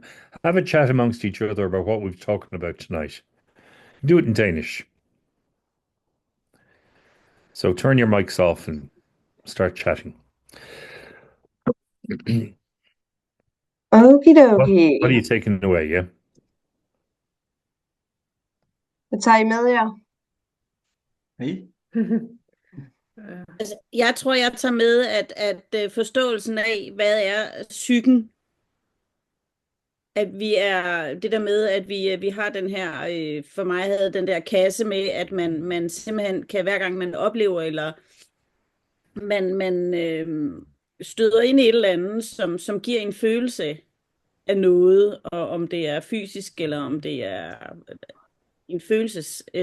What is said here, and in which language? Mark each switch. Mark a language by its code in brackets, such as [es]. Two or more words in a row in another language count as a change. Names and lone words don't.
[en] Have a chat amongst each other about what we've talking about tonight. Do it in Danish. So turn your mics off and start chatting. Okie What are dokie. you taking away? Yeah. [da] Hvad tager I med jer? Hey. Altså, jeg tror, jeg tager med, at forståelsen af, hvad er psyken, at vi er det der med, at vi har den her, for mig havde den der kasse med, at man simpelthen kan, hver gang man oplever, eller man støder ind i et eller andet, som giver en følelse af noget, og om det er fysisk, eller om det er en følelses,